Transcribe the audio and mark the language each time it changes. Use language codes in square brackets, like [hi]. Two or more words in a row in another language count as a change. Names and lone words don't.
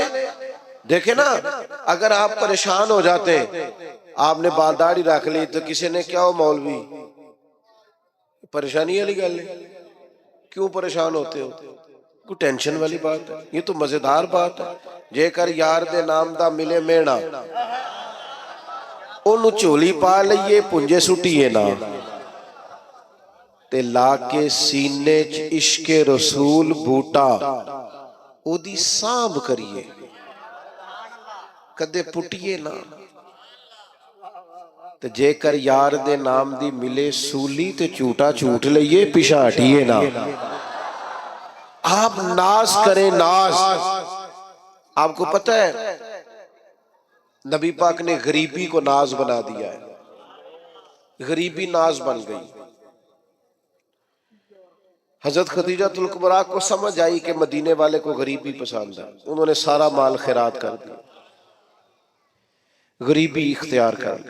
[ur] دیکھیں نا، اگر آپ پریشان ہو جاتے ہیں، آپ نے بال داڑھی رکھ لی تو کسی نے کیا ہو مولوی پریشانی والی گل ہے، کیوں پریشان ہوتے ہو؟ کوئی ٹینشن والی بات ہے؟ یہ تو مزیدار بات ہے۔ [pa] جے کر یار دے نام دا ملے مینا، انہوں چولی پا لئیے پنجے سٹیے نا، تے لا کے سینے چ عشق رسول بوٹا او دی سانب کریے، کدے پٹیے نا، تے جے کر یار دے نام دی ملے سولی تے چوٹا چوٹ لئیے پیشا ہٹیے نا۔ [ur] آپ ناز کریں، ناز آپ کو پتہ ہے نبی پاک نے غریبی کو ناز بنا دیا ہے، غریبی ناز بن گئی۔ حضرت خدیجہ الکبریٰ کو سمجھ آئی کہ مدینے والے کو غریبی پسند ہے، انہوں نے سارا مال خیرات کر دیا، غریبی اختیار کر لی۔